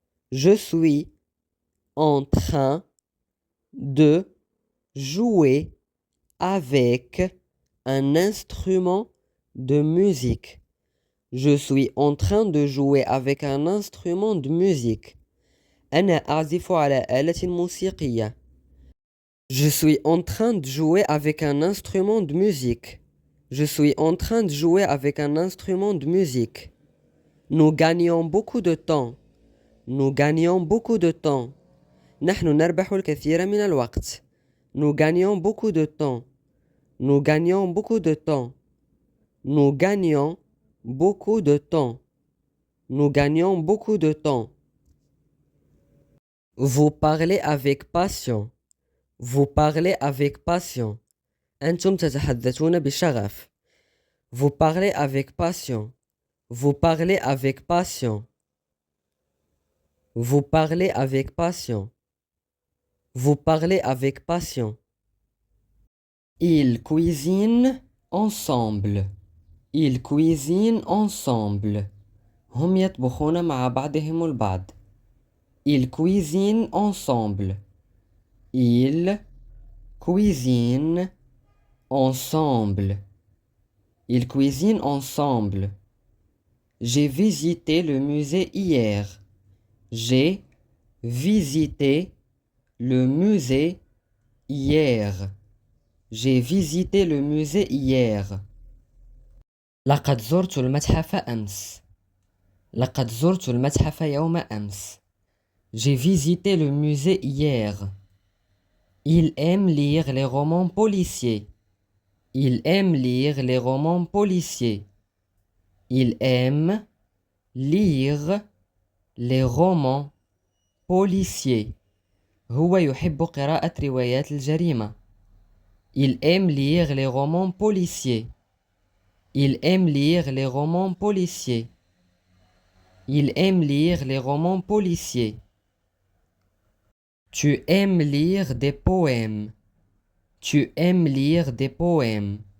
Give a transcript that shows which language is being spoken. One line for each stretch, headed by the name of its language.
French: Je suis en train de jouer avec un instrument de musique. Je suis en train de jouer avec un instrument de musique.
Arabic: أنا أعزف على آلة موسيقية.
French: Je suis en train de jouer avec un instrument de musique. Je suis en train de jouer avec un instrument de musique. Nous gagnons beaucoup de temps. Nous gagnons beaucoup de temps.
Arabic: نحن نربح الكثير من الوقت.
French: Nous gagnons beaucoup de temps. Nous gagnons beaucoup de temps. Nous gagnons beaucoup de temps. Nous gagnons beaucoup de temps. Vous parlez avec passion. Vous parlez avec passion.
Arabic: أنتم تتحدثون بشغف.
French: Vous parlez avec passion. Vous parlez avec passion. Vous parlez avec passion. Vous parlez avec passion. Ils cuisinent ensemble. Ils cuisinent ensemble.
Arabic: هم يطبخون مع بعضهم البعض.
French: Ils cuisinent ensemble. Ils cuisinent ensemble. Ils cuisinent ensemble. J'ai visité le musée hier. J'ai visité le musée hier. J'ai visité le musée hier.
Arabic: لقد زرت المتحف أمس. لقد زرت المتحف يوم أمس.
French: J'ai visité le musée hier. Il aime lire les romans policiers. Il aime lire les romans policiers. Il aime lire les romans policiers.
Arabic: هو يحب قراءة روايات الجريمة.
French: Il aime lire les romans policiers. Il aime lire les romans policiers. Il aime lire les romans policiers. Tu aimes lire des poèmes. Tu aimes lire des poèmes.